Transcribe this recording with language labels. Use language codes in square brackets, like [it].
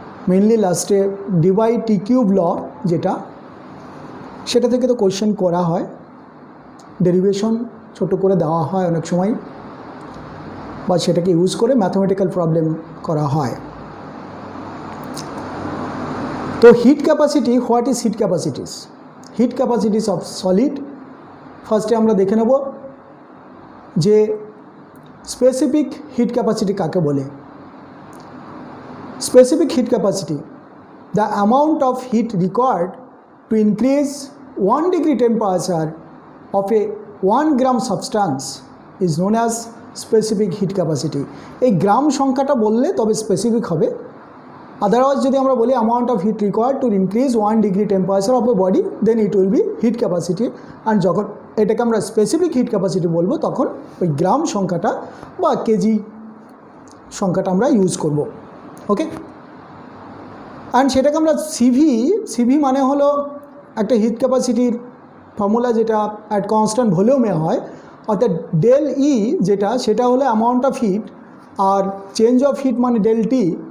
[bn] Mainly লাস্টে ডিবাই টি cube ল যেটা, সেটা থেকে তো কোশ্চেন করা হয়, ডেরিভেশন ছোট করে দেওয়া হয় অনেক সময়, বা সেটাকে ইউজ করে ম্যাথমেটিক্যাল প্রবলেম করা হয়। [en] তো heat capacity, what is heat capacities? Heat capacities of solid. [bn] ফার্স্টে আমরা দেখে নেব যে স্পেসিফিক হিট ক্যাপাসিটি কাকে বলে। [en] Specific heat capacity, the amount of heat required to increase 1 degree temperature of a 1 gram substance is known as specific heat capacity. [bn] এই গ্রাম সংখ্যাটা বললে তবে স্পেসিফিক হবে, আদারওয়াইজ যদি আমরা বলি [en] amount of heat required to increase 1 degree temperature of a body, then it will be heat capacity. [bn] and যখন এটাকে আমরা স্পেসিফিক হিট ক্যাপাসিটি বলবো তখন ওই গ্রাম সংখ্যাটা বা কেজি সংখ্যাটা আমরা ইউজ করব। ওকে, অ্যান্ড সেটাকে আমরা সিভি মানে হলো একটা হিট ক্যাপাসিটির ফর্মুলা যেটা অ্যাট কনস্ট্যান্ট ভলিউমে হয়, অর্থাৎ ডেল ই যেটা সেটা হলো amount of heat, আর change of heat মানে ডেল টি।